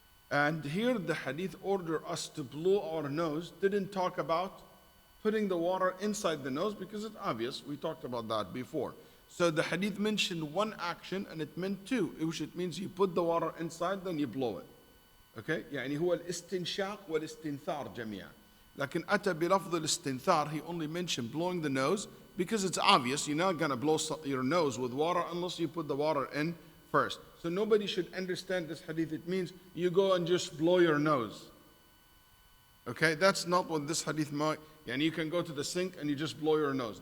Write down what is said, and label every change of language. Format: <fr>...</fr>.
<en>And here the hadith order us to blow our nose, didn't talk about putting the water inside the nose because it's obvious, we talked about that before. So the hadith mentioned one action and it meant 2, which it means you put the water inside, then you blow it.</en> <ar>Okay, يعني هو الاستنشاق والاستنثار جميعا. لكن أتى بلفظ الاستنثار,</ar> <en>he only mentioned blowing the nose because it's obvious you're not going to blow your nose with water unless you put the water in first. So nobody should understand this hadith. It means you go and just blow your nose. Okay, that's not what this hadith might. Yani you can go to the sink and you just blow your nose.</en>